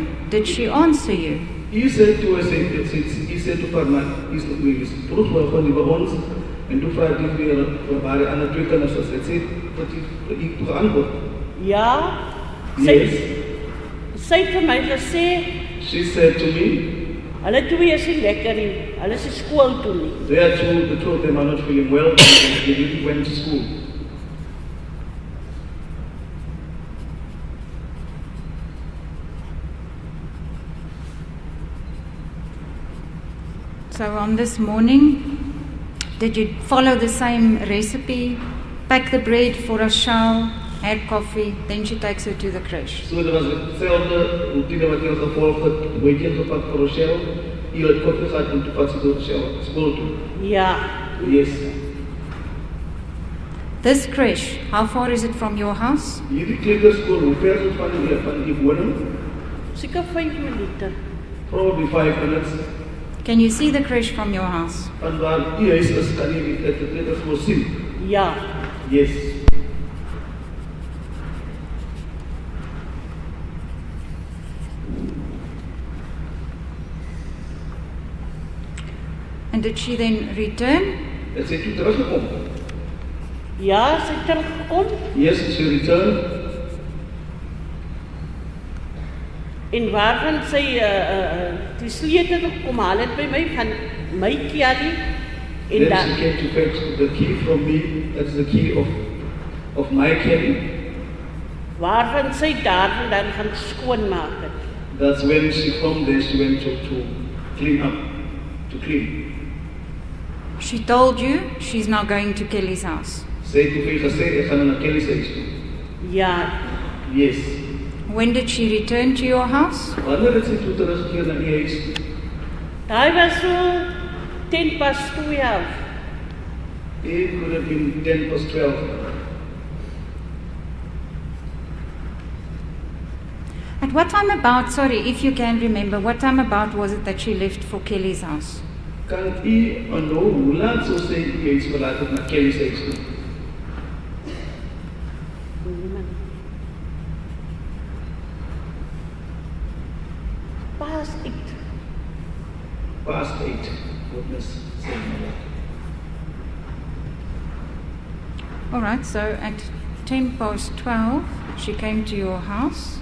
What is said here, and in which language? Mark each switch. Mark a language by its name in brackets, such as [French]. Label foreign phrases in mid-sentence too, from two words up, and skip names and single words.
[English] Did she answer you? He said to us, he said to Farman, he's [Afrikaans] terug van die bewoners en toe vra die weer waar die ander 2 kinders was. Hy sê wat hy geantwoord. Ja. Sy het vir my gesê, [English] she said to me, [Afrikaans] hulle 2 is nie lekker nie. Hulle is skool toe nie. [English] The two of them are not feeling well. They didn't went to school. So on this morning, did you follow the same recipe? Pack the bread for Rachel, add coffee, then she takes her to the crash. [Afrikaans] So dit was hetzelfde routine wat jy gevolg het, breedjie gepak vir Rachel, jy het koffie gehad en toe vat sy door Rachel skool toe. Ja. [English] Yes. This crash, how far is it from your house? [Afrikaans] Hierdie kleuterskool, hoe ver is dit van die woning? Seker 5 minute. [English] Probably 5 minutes. Can you see the crash from your house? [Afrikaans] Van waar die huis is, kan jy die kleuterskool sien? Ja. [English] Yes. And did she then return? [Afrikaans] Het sy toe teruggekom? Ja, sy het teruggekom. [English] Yes, she returned. [Afrikaans] En waarvan sy die sleutel kom haal het by my van my Kelly. En [English] then [Afrikaans] dan [English] she came to fetch the key from me. That's the key of my Kelly. Waarvan sy daarvan dan gaan skoonmaak het. That's when from there she went to clean up, to clean. She told you she's now going to Kelly's house. [Afrikaans] Sy het vir gesê ek gaan na Kelly se huis toe. Ja. [English] Yes. When did she return to your house? [Afrikaans] Wanneer het sy toe teruggekeer na die huis toe? Daai was so 12:10. [English] It could have been 12:10. At what time about, sorry, if you can remember, what time about was it that she left for Kelly's house? [Afrikaans] Kan u onthou hoe laat sou sy die huis verlaat het na Kelly's huis toe? [English] Past 8. Past 8. Goodness sake. All right, so at 12:10, she came to your house.